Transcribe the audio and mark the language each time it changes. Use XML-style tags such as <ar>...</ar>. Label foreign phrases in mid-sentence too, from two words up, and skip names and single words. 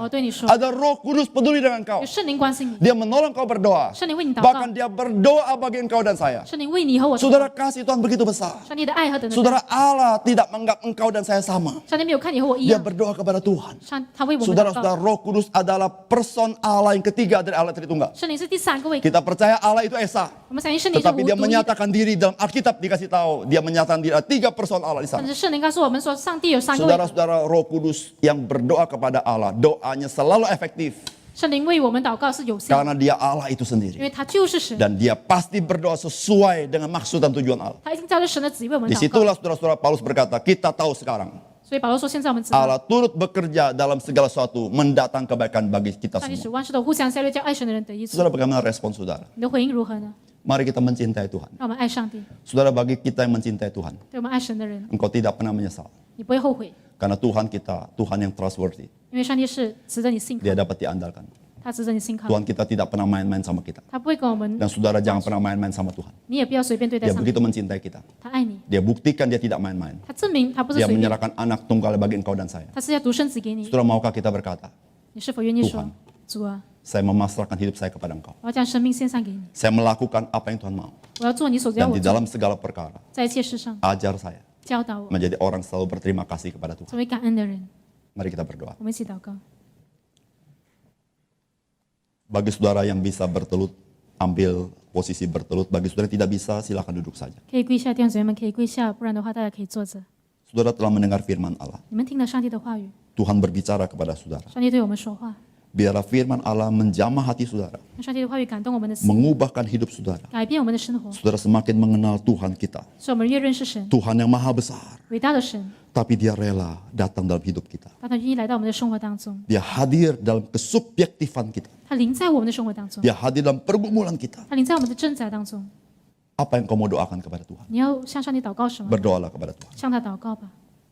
<zh>我对你说，</zh> <id>Ada Roh Kudus peduli dengan kau.</id> <zh>有圣灵关心你，</zh> <id>Dia menolong kau berdoa.</id> <zh>圣灵为你祷告，</zh> <id>Bahkan dia berdoa bagi engkau dan saya.</id> <zh>圣灵为你和我祷告。</zh> <id>Saudara, kasih Tuhan begitu besar.</id> <zh>上帝的爱和等待，</zh> <id>Saudara, Allah tidak menganggap engkau dan saya sama.</id> <zh>上帝没有看你和我一</zh> <id>Dia</id> <zh>样，</zh> <id>berdoa kepada Tuhan.</id> <zh>他为我们祷告。</zh> <id>Saudara-saudara, Roh Kudus adalah person Allah yang ketiga dari Allah Tritunggal.</id> <zh>圣灵是第三个位格，</zh> <id>Kita percaya Allah itu Esa.</id> <zh>我们相信圣灵是</zh> <id>Tetapi</id> <zh>无</zh> <id>dia</id> <zh>独一的。</zh> <id>menyatakan diri dalam Alkitab dikasih tahu. Dia menyatakan diri ada 3 person Allah di</id> <zh>但</zh> <id>sana.</id> <zh>是圣灵告诉我们说，上帝有三个位格。</zh> <id>Saudara-saudara, Roh Kudus yang berdoa kepada Allah, doanya selalu efektif.</id> <zh>圣灵为我们祷告是有效的，</zh> <id>Karena dia Allah itu</id> <zh>因</zh> <id>sendiri.</id> <zh>为他就是神，</zh> <id>Dan dia pasti berdoa sesuai dengan maksud dan tujuan Allah.</id> <zh>他一定照着神的旨意为我们祷告。</zh> <id>Disitulah saudara-saudara Paulus berkata, kita tahu sekarang.</id> <zh>所以保罗说，现在我们知道，</zh> <id>Allah turut bekerja dalam segala sesuatu, mendatang kebaikan bagi kita</id> <zh>上帝使</zh> <id>semua.</id> <zh>万事都互相效力，叫爱神的人得益处。</zh> <id>Saudara, bagaimana respon saudara?</id> <zh>你的回应如何呢？</zh> <id>Mari kita mencintai Tuhan.</id> <zh>让我们爱上帝，</zh> <id>Saudara, bagi kita yang mencintai Tuhan,</id> <zh>对我们爱神的人，</zh> <id>engkau tidak pernah menyesal.</id> <zh>你不会后悔，</zh> <id>Karena Tuhan kita, Tuhan yang trustworthy.</id> <zh>因为上帝是值得你信靠</zh> <id>Dia，dapat diandalkan.</id> <zh>他值得你信靠，</zh> <id>Tuhan kita tidak pernah main-main sama kita.</id> <zh>他不会跟我们，</zh> <id>Dan saudara jangan pernah main-main sama Tuhan.</id> <zh>你也不要随便对待</zh> <id>Dia</id> <zh>上帝，</zh> <id>begitu mencintai kita.</id> <zh>他爱你，</zh> <id>Dia buktikan dia tidak main-main.</id> <zh>他证明他不是</zh> <id>Dia</id> <zh>随便，</zh> <id>menyerahkan anak tunggal bagi engkau dan saya.</id> <zh>他是要独生子给你，</zh> <id>Saudara, maukah kita berkata,</id> <zh>你是否愿意说</zh> <id>Tuhan，</id> <zh>主啊，</zh> <id>saya memasrahkan hidup saya kepada engkau.</id> <zh>我要将生命献上给你，</zh> <id>Saya melakukan apa yang Tuhan mau.</id> <zh>我要做你所要</zh> <id>Dan</id> <zh>我</zh> <id>di</id> <zh>做，</zh> <id>dalam segala perkara,</id> <zh>在一切事上</zh> <id>ajar saya</id> <zh>教导我，</zh> <id>menjadi orang selalu berterima kasih kepada Tuhan.</id> <zh>成为感恩的人。</zh> <id>Mari kita berdoa.</id> <zh>我们一起祷告。</zh> <id>Bagi saudara yang bisa bertelut, ambil posisi bertelut. Bagi saudara yang tidak bisa, silakan duduk saja.</id> <zh>可以跪下，弟兄姊妹们可以跪下，不然的话大家可以坐着。</zh> <id>Saudara telah mendengar firman Allah.</id> <zh>你们听了上帝的话语，</zh> <id>Tuhan berbicara kepada saudara.</id> <zh>上帝对我们说话，</zh> <id>Biarlah firman Allah menjamah hati saudara,</id> <zh>让上帝的话语感动我们的心，</zh> <id>mengubahkan hidup saudara.</id> <zh>改变我们的生活，</zh> <id>Saudara semakin mengenal Tuhan kita,</id> <zh>使我们越认识神，</zh> <id>Tuhan yang maha besar,</id> <zh>伟大的神，</zh> <id>tapi dia rela datang dalam hidup kita.</id> <zh>让他愿意来到我们的生活当中，</zh> <id>Dia hadir dalam kesubjektifan kita.</id> <zh>他临在我们的生活当中，</zh> <id>Dia hadir dalam pergumulan kita.</id> <zh>他临在我们的挣扎当中。</zh> <id>Apa yang kau mau doakan kepada Tuhan?</id> <zh>你要向上帝祷告什么？</zh> <id>Berdoalah kepada Tuhan.</id> <zh>向他祷告吧。</zh>